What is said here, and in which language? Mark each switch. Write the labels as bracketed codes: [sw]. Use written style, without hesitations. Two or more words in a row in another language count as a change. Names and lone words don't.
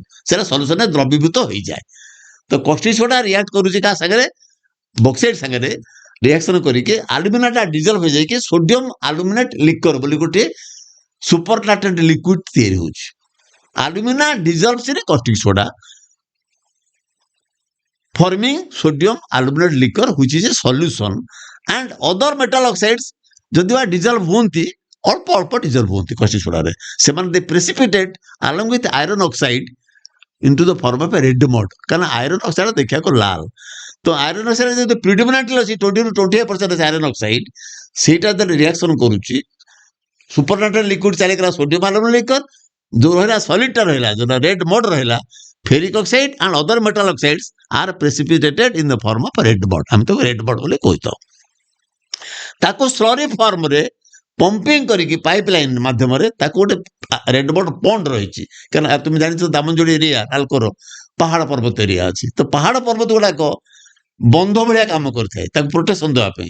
[or] ସେଟା ସଲ୍ୟୁସନରେ ଦ୍ରବୀଭୂତ ହେଇଯାଏ। ତ [en] caustic soda [or] ରିଆକ୍ଟ କରୁଛି କାହା ସାଙ୍ଗରେ, ବକ୍ସାଇଟ୍ ସାଙ୍ଗରେ ରିଆକ୍ସନ କରିକି ଆଲୁମିନାଟା ଡିଜଲ୍ଭ ହେଇଯାଇକି [en] sodium aluminate liquor [or] ବୋଲି ଗୋଟେ [en] supernatant liquid [or] ତିଆରି ହେଉଛି। [en] alumina dissolves in caustic soda forming sodium aluminate liquor which is a solution, and other metal oxides [or] ଯଦି ବା ଡିଜଲ୍ଭ ହୁଅନ୍ତି, ଅଳ୍ପ ଡିଜଲ୍ଭ ହୁଅନ୍ତି କଷ୍ଟିକ ସୋଡାରେ, ସେମାନେ [en] they precipitate along with iron oxide into the form of a red mud। [or] କାରଣ [en] iron oxide [or] ଦେଖିବାକୁ ଲାଲ, ତ [en] iron oxide [or] ଯଦି ପ୍ରିଡୋମିନାଣ୍ଟଲି ଅଛି 20 to 25% [en] iron oxide, [or] ସେଇଟା ଯେତେବେଳେ ରିଆକ୍ସନ କରୁଛି [en] supernatant liquid [or] ଚାଲିଗଲା [en] sodium aluminate liquor, [or] ଯୋଉ ରହିଲା ସଲିଡଟା ରହିଲା, ଯୋଉଟା [en] red mud [or] ରହିଲା, [en] ferric oxide and other metal oxides are precipitated in the form of red mud। [or] ଆମେ ତାକୁ [en] red mud [or] ବୋଲି କହିଥାଉ। ତାକୁ ସ୍ଲରି ଫର୍ମରେ ପମ୍ପିଂ କରିକି ପାଇପ ଲାଇନ ମାଧ୍ୟମରେ ତାକୁ ଗୋଟେ [en] red mud pond [or] ରହିଛି। କାରଣ ତୁମେ ଜାଣିଛ ଦାମନଯୋଡ଼ି ଏରିଆ ନାଲକୋର ପାହାଡ଼ ପର୍ବତ ଏରିଆ ଅଛି। ତ ପାହାଡ଼ ପର୍ବତ ଗୁଡାକ ବନ୍ଧ ଭଳିଆ କାମ କରିଥାଏ ତାକୁ ପ୍ରୋଟେକ୍ସନ ଦେବା ପାଇଁ।